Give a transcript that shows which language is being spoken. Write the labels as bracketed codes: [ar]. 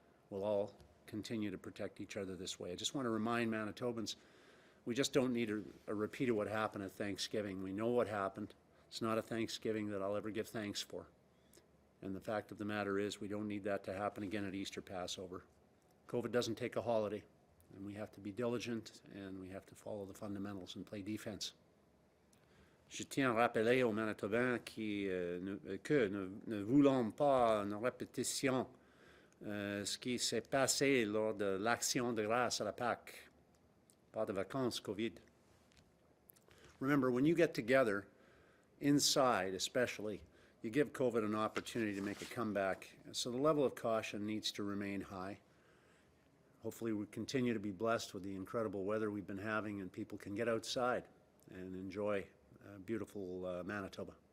[en] We'll all continue to protect each other this way. I just want to remind Manitobans, we just don't need a repeat of what happened at Thanksgiving. We know what happened. It's not a Thanksgiving that I'll ever give thanks for. And the fact of the matter is we don't need that to happen again at Easter Passover. COVID doesn't take a holiday, and we have to be diligent and we have to follow the fundamentals and play defense. [fr] Je tiens à rappeler aux Manitobans que ne voulons pas une répétition ce qui s'est passé lors de l'Action de grâce à la Pâques, pas de vacances COVID. [en] Remember, when you get together, inside especially, you give COVID an opportunity to make a comeback. So the level of caution needs to remain high. Hopefully we continue to be blessed with the incredible weather we've been having and people can get outside and enjoy beautiful Manitoba.